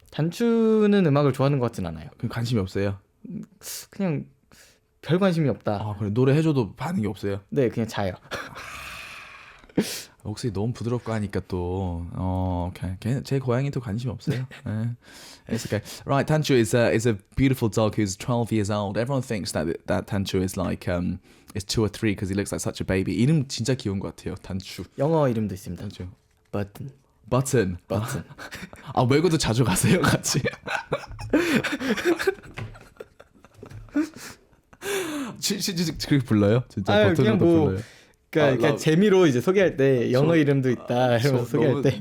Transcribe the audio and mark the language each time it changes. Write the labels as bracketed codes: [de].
[ko] 단추는 음악을 좋아하는 것 같진 않아요. 그럼 관심이 없어요? 그냥 별 관심이 없다. 그래 노래 해줘도 반응이 없어요? 네, 그냥 자요. 목소리 너무 부드럽고 하니까 또 okay. 제 고양이도 관심 없어요. [en] It's okay. Right, Tanchu is a beautiful dog who's 12 years old. Everyone thinks that Tanchu is like is 2 or 3 because he looks like such a baby. [ko] 이름 진짜 귀여운 것 같아요. 단추. 영어 이름도 있습니다. 단추. [en] Button. [ko] 아, 외국도 자주 가세요, 같이? 진짜 그렇게 불러요? 진짜 버튼으로 불러요. 그러니까 재미로 이제 소개할 때 영어 이름도 있다 이러면서 소개할 때